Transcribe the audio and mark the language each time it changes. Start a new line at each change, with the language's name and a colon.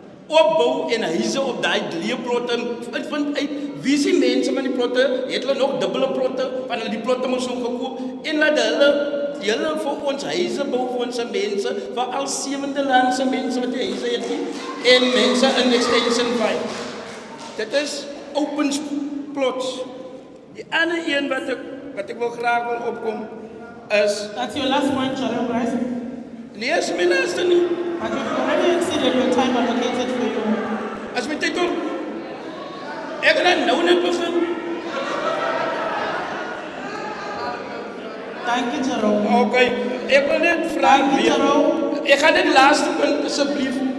Afrikaans: opbou en huise op die plotte, vind uit, wie is die mense van die plotte, het hulle nog dubbele plotte, van hulle die plotte moes nog gekoop, en laat hulle vir ons huise bou, vir ons mense, vir al Sewende Landse mense wat die huise het nie, en mense in Extension 5. Dit is open plots. Die ander een wat ek wil graag wil opkom, is...
English: That's your last point, Chairman, right?
Afrikaans: Nee, is my laaste nie.
English: But you've already exceeded your time allocated for you.
Afrikaans: As my tyd op, ek gaan nou net begin.
English: Thank you, Jerome.
Afrikaans: Okay, ek wil net vraag weer. Ek gaan net laaste punt asseblief.